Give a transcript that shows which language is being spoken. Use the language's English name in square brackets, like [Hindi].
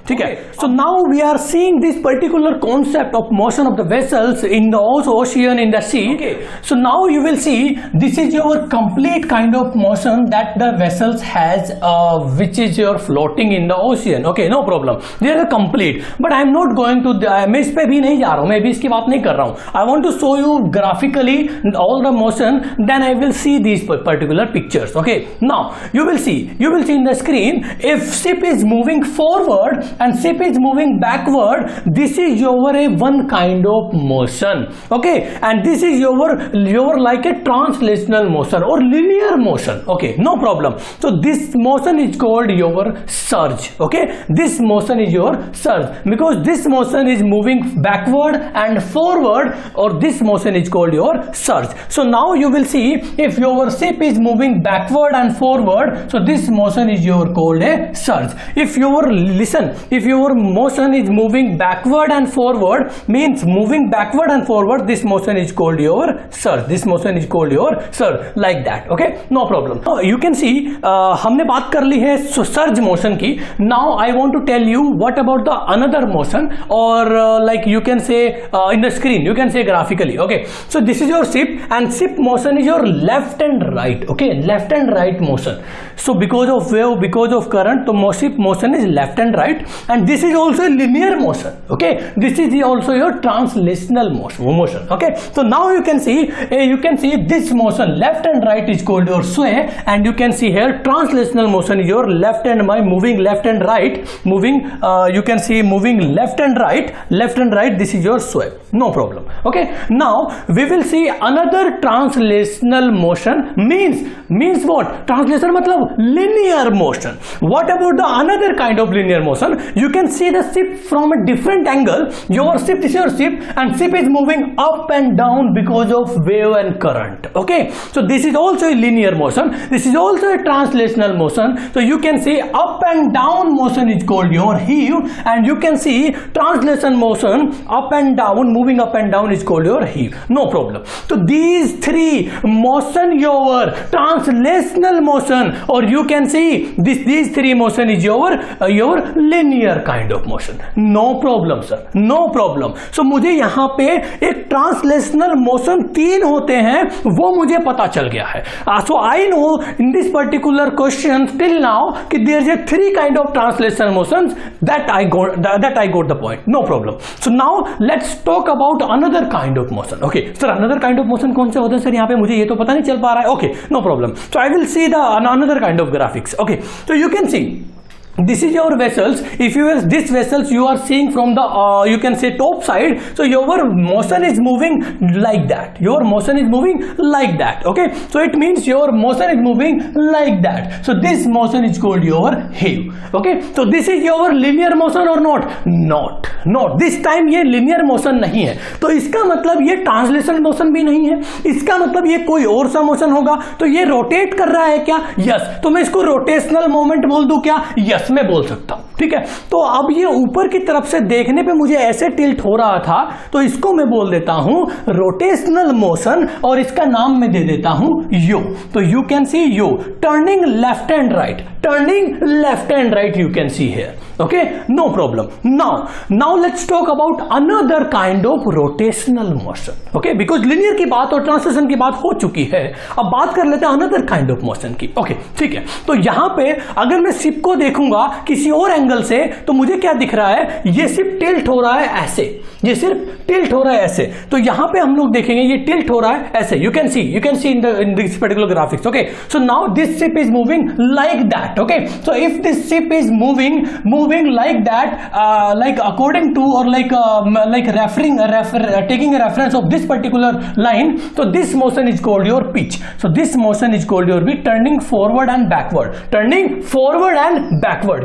[English] ठीक है, so now we are seeing this particular concept of motion of the vessels in the ocean, in the sea. So now you will see this is your complete kind of motion that the vessels has which is your floating in the ocean. Okay, no problem, they are complete, but I am not going to [Hindi] मैं इस पे भी नहीं जा रहा हूं, मैं भी इसकी बात नहीं कर रहा हूं. [English] I want to show you graphically all the motion, then I will see these particular pictures. Okay, now you will see in the screen, if ship is moving forward and ship is moving backward, this is your one kind of motion. Okay, and this is your like a translational motion or linear motion. Okay, no problem. So this motion is called your surge. Okay, this motion is your surge because this motion is moving backward and forward, or this motion is called your surge. So now you will see if your ship is moving backward and forward, so this motion is called a surge. If your motion is moving backward and forward, means moving backward and forward, this motion is called your surge. This motion is called your surge, like that. Okay, no problem. You can see [Hindi] हमने बात कर ली है surge motion की. [English] now I want to tell you what about the another motion, [Hindi] और [English] Like you can say in the screen, you can say graphically. Okay, so this is your ship and ship motion is your left and right. Okay, left and right motion. So because of wave, because of current, तो ship motion is left and right, and this is also linear motion. Okay, this is also your translational motion. Okay, so now you can see this motion left and right is called your sway, and you can see here translational motion is your left and moving left and right, moving you can see moving left and right, this is your sway, no problem. Okay, now we will see another translational motion. Means what? Translation [Hindi] मतलब [English] linear motion. What about the another kind of linear motion? You can see the ship from a different angle. This is your ship, and ship is moving up and down because of wave and current. Okay, so this is also a linear motion. This is also a translational motion. So you can see up and down motion is called your heave, and you can see translation motion up and down, moving up and down is called your heave. No problem. So these three motion your translational motion, or you can see these three motion is your linear kind of motion. No problem sir, no problem. [Hindi] So मुझे यहाँ पे एक translational motion तीन होते हैं वो मुझे पता चल गया है. [English] So I know in this particular question till now [Hindi] कि [English] there is a three kind of translation motions that I got the point. No problem. So now let's talk about another kind of motion. Okay, sir, another kind of motion [Hindi] कौन से होते हैं sir? यहाँ पे मुझे ये तो पता नहीं चल पा रहा है. [English] Okay, no problem. So I will see the another kind of graphics. Okay, so you can see this is your vessels. If you use this vessels, you are seeing from the you can say top side, so your motion is moving like that, your motion is moving like that. Okay, so it means your motion is moving like that, so this motion is called your heave. Okay, so this is your linear motion or not? Not this time [Hindi] ये linear motion नहीं है, तो इसका मतलब ये translation motion भी नहीं है, इसका मतलब ये कोई और सा मोशन होगा। तो ये रोटेट कर रहा है क्या? यस। तो मैं इसको रोटेशनल मोमेंट बोल दूं क्या? यस मैं बोल सकता हूं। ठीक है, तो अब ये ऊपर की तरफ से देखने पे मुझे ऐसे टिल्ट हो रहा था, तो इसको मैं बोल देता हूं रोटेशनल मोशन, और इसका नाम मैं दे देता हूं यू। [English] तो you can see you turning left and right, turning left and right, you can see here. Okay, no problem. Now let's talk about another kind of rotational motion. [Hindi] Okay, because linear की बात और translation की बात हो चुकी है, अब बात कर लेते हैं [English] another kind of motion [Hindi] की। ओके, ठीक है, तो यहां पे अगर मैं शिप को देखूंगा किसी और एंगल से, तो मुझे क्या दिख रहा है? ये सिर्फ टिल्ट हो रहा है ऐसे, ये सिर्फ टिल्ट हो रहा है ऐसे। तो यहां पे हम लोग देखेंगे ये टिल्ट हो रहा है ऐसे, [English] You can see in this particular graphics. Okay, so now this ship is moving like that. Okay, so if this ship is moving like that, like according to or like taking a reference of this particular line, so this motion is called your pitch. So this motion is called your turning forward and backward, turning forward and backward.